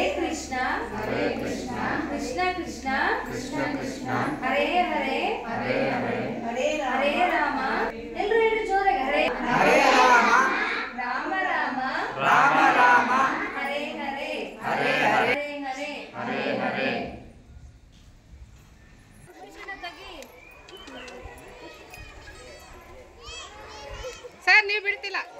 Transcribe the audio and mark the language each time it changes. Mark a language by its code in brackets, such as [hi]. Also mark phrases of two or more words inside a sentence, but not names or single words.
[sa] कृष्ण कृष्ण कृष्ण कृष्ण कृष्ण हरे हरे हरे राम [kn] ಎಲ್ಲರೂ ಹೇಳಿ ಜೋರಾಗಿ [sa] हरे राम राम राम राम हरे हरे हरे हरे हरे हरे. [kn] ಸರ್ ನೀವು ಬಿಡ್ತಿಲ್ಲ.